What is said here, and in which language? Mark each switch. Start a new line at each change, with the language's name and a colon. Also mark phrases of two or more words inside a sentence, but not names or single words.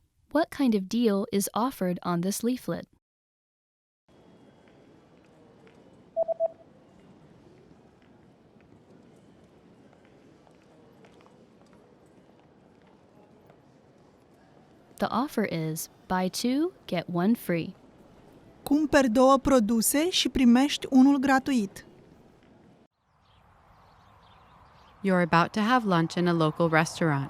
English: What kind of deal is offered on this leaflet? The offer is buy two, get one free.
Romanian: Cumperi două produse și primești unul gratuit.
English: You're about to have lunch in a local restaurant.